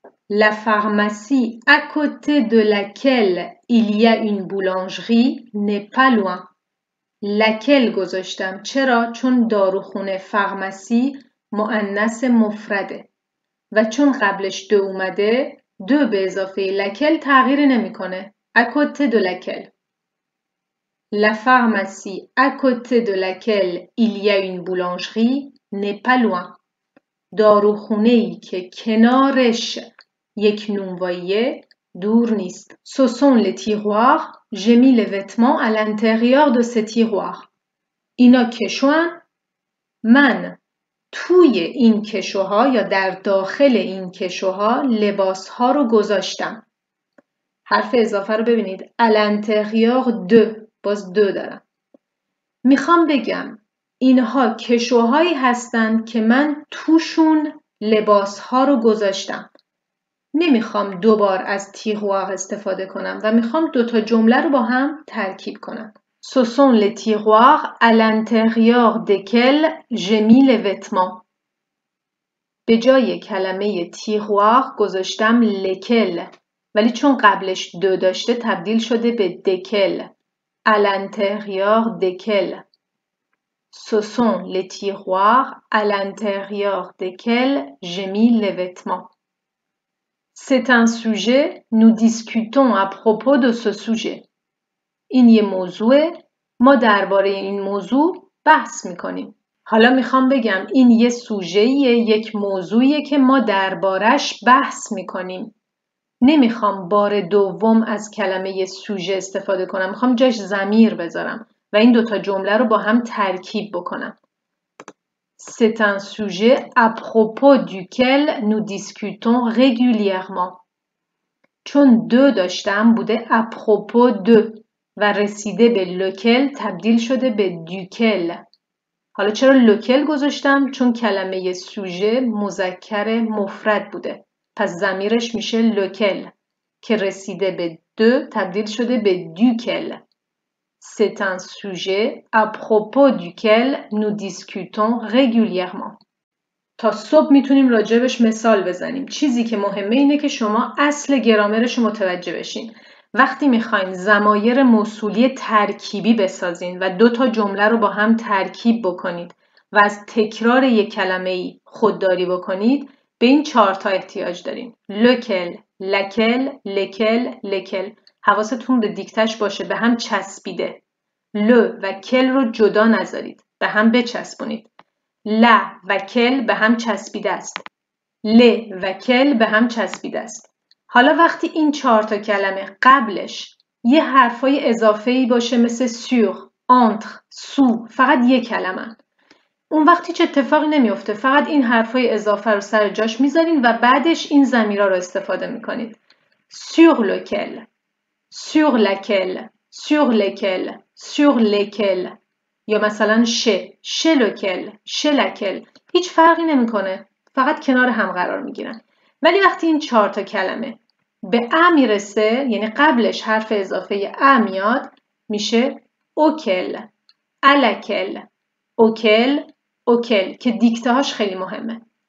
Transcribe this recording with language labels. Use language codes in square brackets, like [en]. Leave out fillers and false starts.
[fr] La pharmacie à côté de laquelle il y a une boulangerie n'est pas loin. [fa] لکل گذاشتم. چرا؟ چون داروخونه فارماسی مؤنث مفرده و چون قبلش دو اومده دو به اضافه لکل تغییر نمیکنه. [fr] À côté de laquelle. La pharmacie à côté de laquelle il y a une boulangerie n'est pas loin. [fa] داروخونه‌ای که کنارش یک نونواییه دور نیست. [fr] Ce sont les tiroirs. J'ai mis les vêtements à l'intérieur de ces tiroirs. [fa] اینا کشوان. من توی این کشوها یا در داخل این کشوها لباسها رو گذاشتم. حرف اضافه رو ببینید. [fr] à l'intérieur de. [fa] باز دو دارم. میخوام بگم اینها کشوهایی هستند که من توشون لباسها رو گذاشتم. نمیخوام دوبار از tiroir استفاده کنم و میخوام دوتا جمله رو با هم ترکیب کنم. [fr] Ce sont les tiroirs à l'intérieur desquels j'ai mis les vêtements. [fa] به جای کلمه tiroir گذاشتم lesquels، ولی چون قبلش دو داشته تبدیل شده به desquels. [fr] À l'intérieur desquels. Ce sont les tiroirs à l'intérieur desquels j'ai mis les vêtements. C'est un sujet, nous discutons à propos de ce sujet. [fa] این یه موضوعه، ما درباره این موضوع بحث میکنیم. حالا میخوام بگم این یه سوژه‌ایه، یک موضوعیه که ما دربارش بحث میکنیم. نمیخوام بار دوم از کلمه سوژه استفاده کنم، میخوام جاش ضمیر بذارم و این دوتا جمله رو با هم ترکیب بکنم. [fr] C'est un sujet à propos duquel nous discutons régulièrement. [fa] چون دو داشتم بوده à propos de و رسیده به لوکل تبدیل شده به دوکل. حالا چرا لوکل گذاشتم؟ چون کلمه سوژه مذکر مفرد بوده. پس ضمیرش میشه لوکل که رسیده به دو تبدیل شده به دوکل. C'est un sujet à propos duquel nous discutons régulièrement. تا صبح میتونیم راجبش مثال بزنیم. چیزی که مهمه اینه که شما اصل گرامرش متوجه بشین. وقتی میخواین ضمایر موصولی ترکیبی بسازین و دو تا جمله رو با هم ترکیب بکنید و از تکرار یک کلمه‌ای خودداری بکنید، به این 4 تا احتیاج دارین. لوکل، لکل، لکل، لکل. حواستون به دیکتش باشه، به هم چسبیده. ل و کل رو جدا نذارید، به هم بچسبونید. ل و کل به هم چسبیده است. ل و کل به هم چسبیده است. حالا وقتی این 4 تا کلمه قبلش یه حرفای اضافه‌ای باشه مثل sur، entre، sous، فقط یه کلمه، اون وقت هیچ اتفاقی نمیفته. فقط این حرفای اضافه رو سر جاش میذارین و بعدش این ضمیرا رو استفاده میکنید. [fr] sur lequel، sur laquelle، sur lesquels، sur lesquels. [fa] یا مثلا ش لوکل، ش لکل. هیچ فرقی نمیکنه، فقط کنار هم قرار میگیرن. ولی وقتی این 4 تا کلمه به ا میرسه، یعنی قبلش حرف اضافه ا میاد، میشه اوکل، الکل، اوکل، اوکل که دیکته هاش خیلی مهمه.